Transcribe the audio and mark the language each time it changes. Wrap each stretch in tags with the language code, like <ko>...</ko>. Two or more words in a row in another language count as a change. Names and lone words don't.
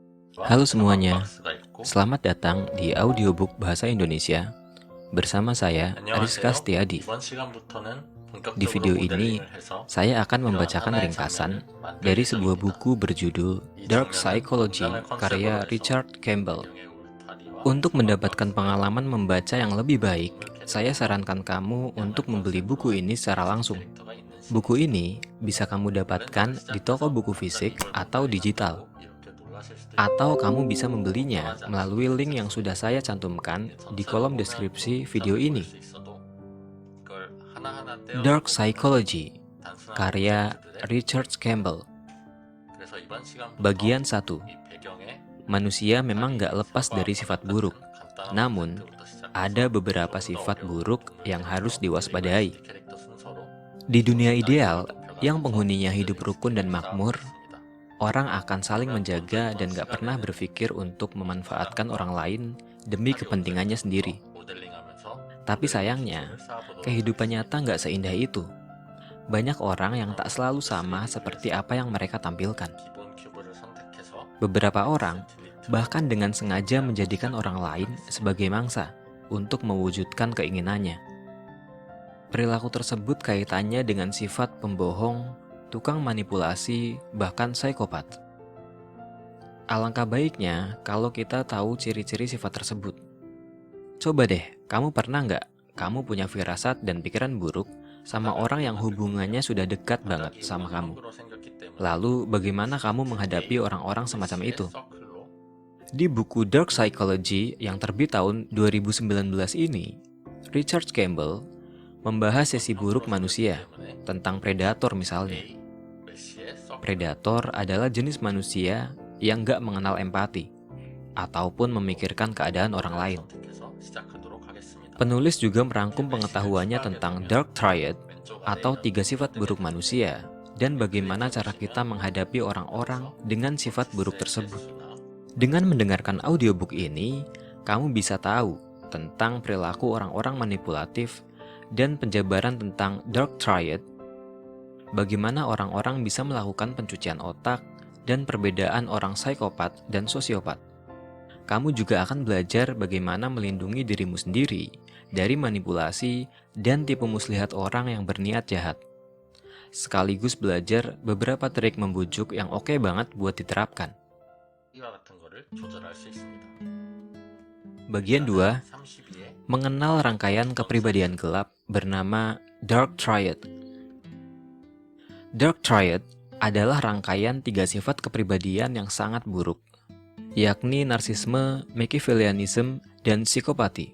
<id>Halo semuanya, selamat datang di audiobook Bahasa Indonesia bersama saya, Ariska</id> <ko>안녕하세요.</ko> <id>Setiadi.</id> <ko>이번 시간부터는</ko> <id>Di</id> <ko>본격적으로</ko> <id>video ini,</id> <ko>모델링을 해서</ko> <id>saya akan</id> <ko>이러한</ko> <id>membacakan</id> <ko>하나의</ko> <id>ringkasan</id> <ko>장면을 만들</ko> <id>dari sebuah</id> <ko>예정입니다.</ko> <id>buku berjudul</id> <ko>이</ko> <id>Dark</id> <ko>장면은</ko> <id>Psychology</id> <ko>농장을 컨셉으로</ko> <id>karya</id> <ko>해서</ko> <id>Richard Campbell.</id> <ko>배경에 울타리와</ko> <id>Untuk mendapatkan</id> <ko>조각박스가</ko> <id>pengalaman</id> <ko>있고</ko> <id>membaca yang lebih baik,</id> <ko>동물</ko> <id>saya</id> <ko>캐릭터와</ko> <id>sarankan kamu</id> <ko>양말</ko> <id>untuk membeli buku</id> <ko>컨셉으로</ko> <id>ini secara</id> <ko>돼지</ko> <id>langsung.</id> <ko>캐릭터가 있는</ko> <id>Buku</id> <ko>시리즈.</ko> <id>ini bisa kamu</id> <ko>랜덤을</ko> <id>dapatkan di toko</id> <ko>시작해서</ko> <id>buku</id> <ko>갑자기</ko> <id>fisik</id> <ko>이걸</ko> <id>atau</id> <ko>본다니</ko> <id>digital.</id> <ko>싶다고 이렇게 놀라실 수도</ko> <id>Atau</id> <ko>있고</ko> <id>kamu bisa membelinya</id> <ko>걱정하지</ko> <id>melalui</id> <ko>않으셔도</ko> <id>link yang sudah saya</id> <ko>괜찮습니다.</ko> <id>cantumkan di</id> <ko>전체로</ko> <id>kolom</id> <ko>보면</ko> <id>deskripsi</id> <ko>복잡해</ko> <id>video</id> <ko>보일</ko> <id>ini.</id> <ko>수 있어도 이걸 하나하나</ko> <id>Dark</id> <ko>떼어놓고 보면</ko> <id>Psychology,</id> <ko>단순한</ko> <id>karya</id> <ko>콘셉트들의</ko> <id>Richard</id> <ko>모습입니다.</ko> <id>Campbell.</id> <ko>그래서 이번 시간부터</ko> <id>Bagian 1.</id> <ko>이 배경에</ko> <id>Manusia memang</id> <ko>다리,</ko> <id>gak lepas</id> <ko>사과,</ko> <id>dari</id> <ko>바닥</ko> <id>sifat</id> <ko>같은</ko> <id>buruk.</id> <ko>간단한</ko> <id>Namun,</id> <ko>콘셉트부터 시작해서</ko> <id>ada beberapa</id> <ko>좀 더</ko> <id>sifat</id> <ko>어려운</ko> <id>buruk</id> <ko>동물</ko> <id>yang harus</id> <ko>캐릭터, 그리고</ko> <id>diwaspadai.</id> <ko>SD 캐릭터 순서로</ko> <id>Di dunia</id> <ko>조금</ko> <id>ideal,</id> <ko>난이도를</ko> <id>yang</id> <ko>높여가면서</ko> <id>penghuninya hidup</id> <ko>모델링</ko> <id>rukun dan</id> <ko>스킬을</ko> <id>makmur,</id> <ko>쌓아보겠습니다.</ko> <id>orang akan saling</id> <ko>그러면 먼저</ko> <id>menjaga</id> <ko>이번</ko> <id>dan gak pernah</id> <ko>시간에는</ko> <id>berpikir untuk memanfaatkan</id> <ko>바닥과</ko> <id>orang lain demi</id> <ko>다리</ko> <id>kepentingannya</id> <ko>오브젝트부터</ko> <id>sendiri.</id> <ko>모델링하면서</ko> <id>Tapi</id> <ko>모델링</ko> <id>sayangnya,</id> <ko>기술을 쌓아보도록</ko> <id>kehidupan</id> <ko>하겠습니다.</ko> <id>nyata nggak seindah itu. Banyak orang yang tak selalu sama seperti apa yang mereka tampilkan.</id> <ko>기본 큐브를 선택해서</ko> <id>Beberapa orang</id> <ko>딜리트,</ko> <id>bahkan dengan sengaja menjadikan orang lain sebagai mangsa untuk mewujudkan keinginannya. Perilaku tersebut kaitannya dengan sifat pembohong, tukang manipulasi, bahkan psikopat. Alangkah baiknya kalau kita tahu ciri-ciri sifat tersebut. Coba deh, kamu pernah nggak kamu punya firasat dan pikiran buruk sama orang yang hubungannya sudah dekat banget sama kamu?</id> <ko>원형으로 생겼기 때문에</ko> <id>Lalu bagaimana kamu menghadapi orang-orang semacam</id> <ko>A의</ko> <id>itu?</id> <ko>서클로</ko> <id>Di buku Dark Psychology yang terbit tahun 2019 ini, Richard Campbell membahas sisi buruk manusia tentang predator misalnya.</id> <ko>A, 메시의 서클</ko> <id>Predator adalah jenis manusia yang nggak mengenal empati ataupun memikirkan keadaan orang lain.</id> <ko>선택해서 시작하도록 하겠습니다.</ko> <id>Penulis juga merangkum pengetahuannya tentang Dark Triad</id> <ko>왼쪽</ko> <id>atau</id> <ko>아래는</ko> <id>3 sifat buruk manusia dan bagaimana cara kita menghadapi orang-orang dengan sifat buruk tersebut. Dengan mendengarkan audiobook ini, kamu bisa tahu tentang perilaku orang-orang manipulatif dan penjabaran tentang Dark Triad, bagaimana orang-orang bisa melakukan pencucian otak, dan perbedaan orang psikopat dan sosiopat. Kamu juga akan belajar bagaimana melindungi dirimu sendiri dari manipulasi dan tipu muslihat orang yang berniat jahat. Sekaligus belajar beberapa trik membujuk yang oke banget buat diterapkan.</id> <ko>이와 같은 거를 조절할 수 있습니다.</ko> <id>Bagian 2,</id> <ko>32에</ko> <id>mengenal rangkaian kepribadian gelap bernama Dark Triad. Dark Triad adalah rangkaian 3 sifat kepribadian yang sangat buruk, yakni narsisme, Machiavellianism, dan psikopati.</id>